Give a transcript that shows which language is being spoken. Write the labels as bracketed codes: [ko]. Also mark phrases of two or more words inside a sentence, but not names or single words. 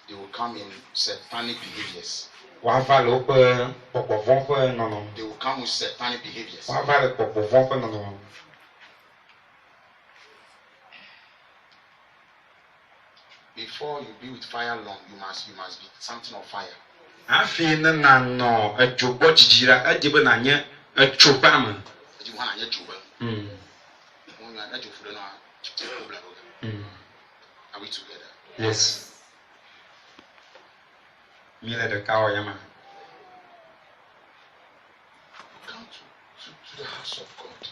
[en] come in satanic behaviors. [ee] Wava le woƒe gbɔgbɔvɔ ƒe nɔnɔme. [en] They will come with satanic behaviors. [ee] Wava le gbɔgbɔvɔ ƒe nɔnɔme. [en] Before you be with fire long, you must be something of fire. [ee] Afi ne nanɔ edzo gbɔ dzidzi la, edze be nanye etso ƒe ame. [en] You want to get you. Are we together? Yes. [ee] Mi le ɖeka wɔ yama. [en] Come to the house of God.